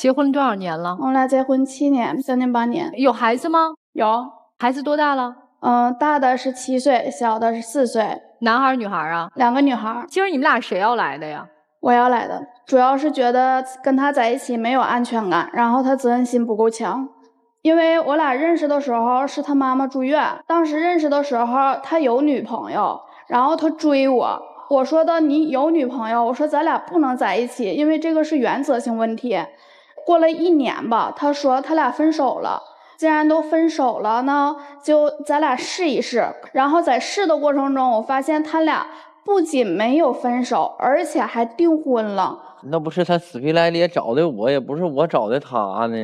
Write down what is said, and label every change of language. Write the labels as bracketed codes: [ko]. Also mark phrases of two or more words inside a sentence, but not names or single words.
[zh] 結婚多少年了？我倆結婚7年，3年8年。有孩子嗎？有。孩子多大了？大的是7歲，小的是4歲。男孩女孩啊？2個女孩。今兒你們倆誰要來的呀？我要來的，主要是覺得跟他在一起沒有安全感，然後他責任心不夠強。因為我倆認識的時候是他媽媽住院，當時認識的時候他有女朋友，然後他追我，我說的你有女朋友，我說咱倆不能在一起，因為這個是原則性問題。過了1年吧，他說他倆分手了，既然都分手了呢，就咱倆試一試。然後在試的過程中，我發現他倆不僅沒有分手，而且還訂婚了。那不是他死皮賴臉找的我，也不是我找的他呢。